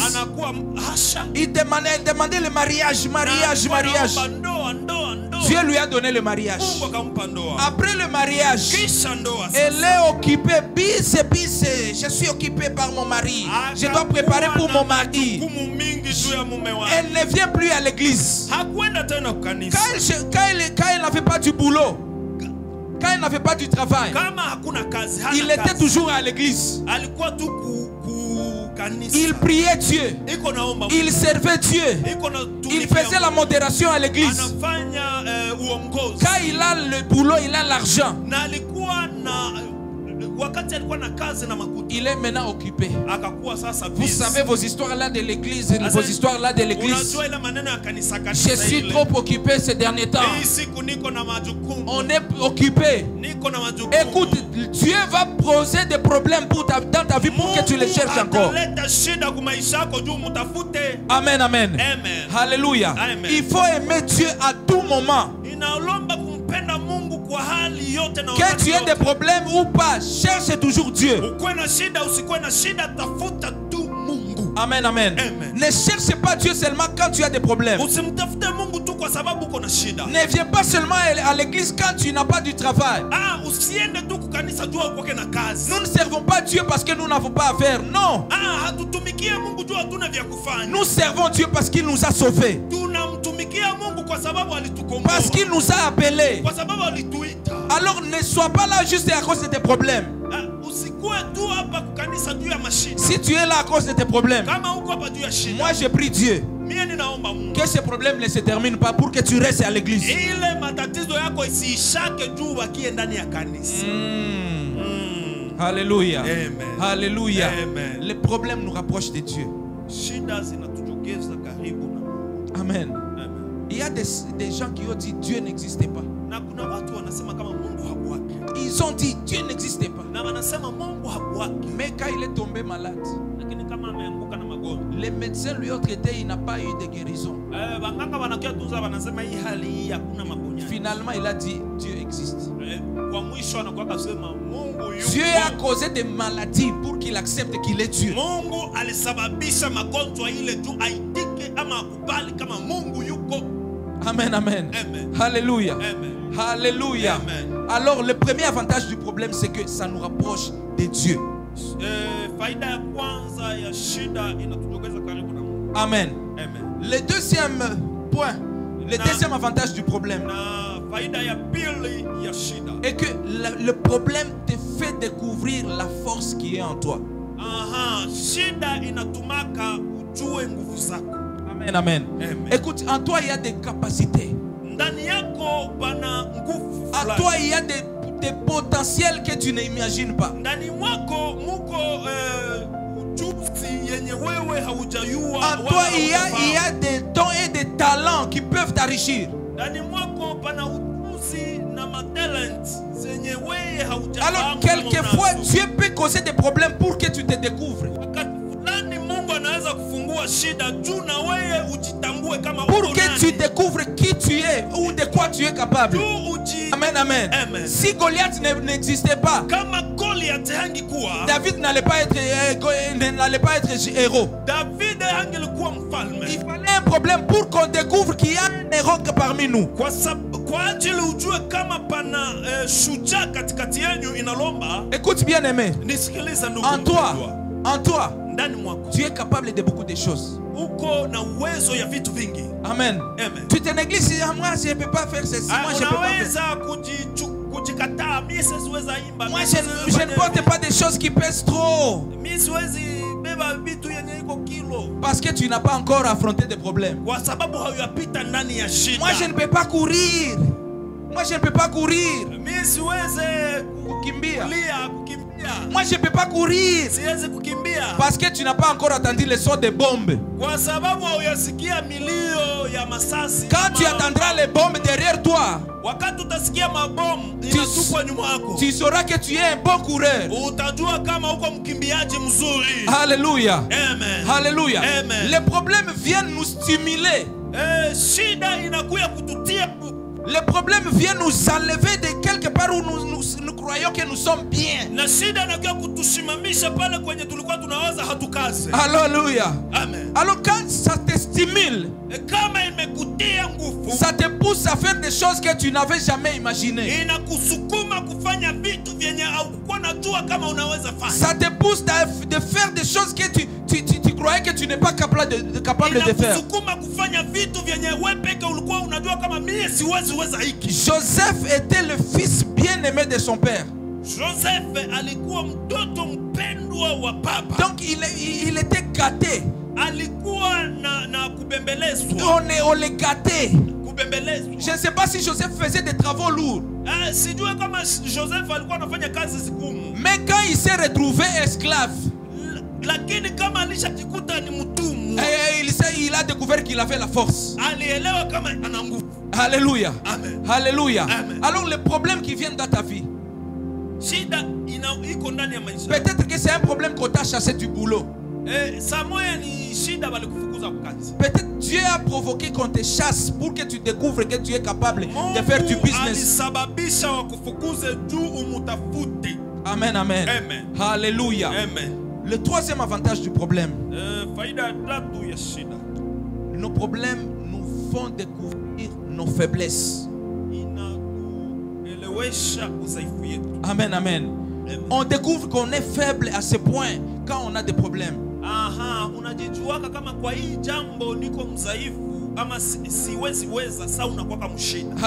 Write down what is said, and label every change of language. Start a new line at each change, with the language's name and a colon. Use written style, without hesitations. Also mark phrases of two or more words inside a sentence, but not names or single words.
Swahili: anakuwa hasha,
French: Il demandait le mariage, mariage,
Swahili: na
French: mariage.
Swahili: anaomba ndoa.
French: Dieu lui a donné le mariage.
Swahili: Mungu akampa ndoa.
French: Après le mariage,
Swahili: Kisha ndoa
French: elle
Swahili: sasa,
French: est occupée, bise. Je suis occupée par mon mari. Je dois préparer pour mon mari.
Swahili: majukumu mingi juu ya mume wake.
French: Elle ne vient plus à l'église.
Swahili: Hakwenda tena kukanisa.
French: Quand elle n'avait pas du boulot, quand elle n'avait pas du travail,
Swahili: Kama hakuna kazi, hana
French: il était
Swahili: kazi,
French: toujours à l'église.
Swahili: alikuwa tu kanisa.
French: Il priait Dieu.
Swahili: Iko naomba,
French: Il servait Dieu.
Swahili: iko na
French: Il faisait la modération à l'église.
Swahili: anafanya uongozi.
French: Quand il a le boulot, il a l'argent.
Swahili: Na alikuwa na wakati alikuwa na kazi na makuta,
French: Il est maintenant occupé.
Swahili: akakuwa sasa
French: Vous
Swahili: busy.
French: savez vos histoires là de l'église, vos histoires là de l'église.
Swahili: Unajua ile maneno ya kanisa
French: Je suis
Swahili: ile.
French: trop occupé ces derniers temps.
Swahili: Hii siku niko na majukumu.
French: On est occupé.
Swahili: Niko na majukumu.
French: Écoute, Dieu va poser des problèmes dans ta vie pour que tu les cherches encore.
Swahili: Ataleta shida kwa maisha yako juu mtafute. Amen, amen. Amen. Alléluia. Amen.
French: Il faut aimer Dieu à tout moment.
Swahili: Inaomba kumpenda Mungu kwa hali yote na
French: Que
Swahili: wakati
French: tu aies des
Swahili: yote.
French: problèmes ou pas, cherche toujours Dieu.
Swahili: Ukuwe na shida usikuwe na shida, tafuta tu Mungu. Amen, amen. Amen.
French: Ne cherche pas Dieu seulement quand tu as des problèmes.
Swahili: Usimtafute Mungu tu kwa sababu uko na shida.
French: Ne viens pas seulement à l'église quand tu n'as pas du travail.
Swahili: Usiende tu kukanisa juu uko na kazi.
French: Nous ne servons pas Dieu parce que nous n'avons pas à faire. Non.
Swahili: Hatutumikie Mungu juu hatuna vya kufanya.
French: Nous servons Dieu parce qu'il nous a sauvés.
Swahili: Tunamtumikia Mungu kwa sababu alitukomboa.
French: Parce qu'il nous a appelés.
Swahili: Kwa sababu alituita.
French: Alors ne sois pas là juste à cause de tes problèmes.
Swahili: Usikuwe tu hapa kukanisa juu ya mashida.
French: Si tu es là à cause de tes problèmes,
Swahili: Kama uko hapa juu ya shida.
French: moi je prie Dieu
Swahili: Mie ninaomba Mungu.
French: que ces problèmes ne se terminent pas pour que tu restes à l'église.
Swahili: Ile matatizo yako isiishake juu wakie ndani ya kanisa. Alléluia. Amen. Alléluia. Amen.
French: Les problèmes nous rapprochent de Dieu.
Swahili: Shida zinatujogeza karibu na Mungu. Amen. Amen.
French: Il y a des gens qui ont dit Dieu n'existait pas.
Swahili: Na kuna watu wanasema kama Mungu hakuwake.
French: Ils ont dit Dieu n'existait pas.
Swahili: Na wanasema Mungu hakuwake.
French: Mais quand il est tombé malade,
Swahili: Lakini kama ameanguka na magonjwa.
French: les médecins lui ont traité, il n'a pas eu de guérison.
Swahili: Waganga wanakia tunza wanasema hii hali hii hakuna maponyaji.
French: Finalement, il a dit Dieu existe.
Swahili: Kwa mwisho anakuwa kasema Mungu yuko.
French: Dieu a causé des maladies pour qu'il accepte qu'il est Dieu.
Swahili: Mungu alisababisha magonjwa ile juu aitike ama akubali kama Mungu yuko. Amen, amen. Amen. Alléluia. Amen. Alléluia. Amen.
French: Alors, le premier avantage du problème, c'est que ça nous rapproche de Dieu.
Swahili: Faida ya kwanza ya shida inatujogeza karibu na Mungu. Amen. Amen.
French: Le deuxième point, le deuxième avantage du problème
Swahili: Na faida ya pili ya shida.
French: est que le problème te fait découvrir la force qui est en toi.
Swahili: Shida inatumaka ujue nguvu zako. Amen, amen. Amen.
French: Écoute, en toi, il y a des capacités.
Swahili: Ndani yako bana nguvu.
French: En toi, il y a des potentiels que tu n'imagines pas.
Swahili: Ndani mwako muko ujuzi yenye wewe haujayua.
French: En toi, il y a des dons et des talents qui peuvent t'enrichir.
Swahili: Ndani mwako pana ujuzi na matalent zenye wewe haujayua.
French: Alors, quelquefois, Dieu peut causer des problèmes pour que tu te découvres.
Swahili: Wakati fulani Mungu anaweza kufungua shida juu na wewe ujitambue kama
French: Pour
Swahili: uko
French: que
Swahili: nani.
French: tu découvres qui tu es ou de quoi tu es capable.
Swahili: Amen, amen. Amen.
French: Si Goliath n'existait pas,
Swahili: Kama Goliath hangekuwa,
French: David n'allait pas être héros.
Swahili: David hangelikuwa mfalme.
French: Il fallait un problème pour qu'on découvre qu'il y a un héros parmi nous.
Swahili: Kwa ajili ujue kama pana shujaa katikati yenu inalomba.
French: Écoute bien aimé.
Swahili: Nisikilize ndugu.
French: En toi,
Swahili: ndani mwako
French: tu es capable de beaucoup de choses.
Swahili: Uko na uwezo ya vitu vingi. Amen. Amen.
French: Tu te négliges, moi je ne peux pas faire ceci, moi je ne peux pas faire.
Swahili: Kujikataa, mimi siwezi imba.
French: Moi je ne porte pas des choses qui pèsent trop.
Swahili: Mimi siwezi beba vitu yenye iko kilo.
French: Parce que tu n'as pas encore affronté des problèmes.
Swahili: Kwa sababu hauyapita ndani ya shida.
French: Moi je ne peux pas courir. Moi je ne peux pas courir.
Swahili: Mimi siweze Kukimbia. kukimbia.
French: Moi je ne peux pas courir.
Swahili: Siweze kukimbia.
French: Parce que tu n'as pas encore entendu le son des bombes.
Swahili: Kwa sababu hauyasikia milio ya masasi.
French: Quand tu entendras les bombes derrière toi,
Swahili: Wakati utasikia mabomu inatupwa nyuma yako,
French: tu sauras que tu es un bon coureur.
Swahili: utajua kama uko mkimbiaji mzuri. Alléluia. Amen. Alléluia. Amen.
French: Les problèmes viennent nous stimuler.
Swahili: Shida inakuya kututia.
French: Les problèmes viennent nous enlever de quelque part où nous croyons que nous sommes bien.
Swahili: Na shida inakuya kutusimamisha pale kwenye tulikuwa tunawaza hatukaze. Alléluia. Amen.
French: Alors quand ça te stimule,
Swahili: Kama imekutia nguvu,
French: ça te pousse à faire des choses que tu n'avais jamais imaginées.
Swahili: inakusukuma kufanya vitu vyenye haukuwa unajua kama unaweza fanya.
French: Ça te pousse de faire des choses que tu croyais que tu n'es pas capable de faire.
Swahili: Inakusukuma kufanya vitu vyenye wewe peke ulikuwa unajua kama mimi siwezi weza hiki.
French: Joseph était le fils bien-aimé de son père.
Swahili: Joseph alikuwa mtoto mpendwa wa baba.
French: Donc il était gâté.
Swahili: Alikuwa na kubembelezwa.
French: On le gâté.
Swahili: Kubembelezwa.
French: Je ne sais pas si Joseph faisait des travaux lourds.
Swahili: Sijui kama Joseph alikuwa anafanya kazi zigumu.
French: Mais quand il s'est retrouvé esclave,
Swahili: Lakini kama alishajikuta ni mtumwa,
French: il a découvert qu'il avait la force.
Swahili: alielewa kama ana nguvu. Alléluia. Amen. Alléluia. Amen.
French: Alors les problèmes qui viennent dans ta vie,
Swahili: Shida iko ndani ya maisha.
French: peut-être que c'est un problème qu'on t'a chassé du boulot.
Swahili: Samoya ni shida walikufukuza kazi.
French: Peut-être Dieu a provoqué qu'on te chasse pour que tu découvres que tu es capable de faire du business.
Swahili: Alisababisha wakufukuze juu umutafute. Amen, amen. Amen. Alléluia. Amen.
French: Le troisième avantage du problème,
Swahili: Faida tatu ya shida.
French: nos problèmes nous font découvrir nos faiblesses.
Swahili: Inakuelewesha udhaifu yetu. Amen, amen.
French: On découvre qu'on est faible à ce point quand on a des problèmes.
Swahili: Unajijuaka kama kwa hii jambo niko mdhaifu ama siwezi weza, sasa unakuwa kama mshida.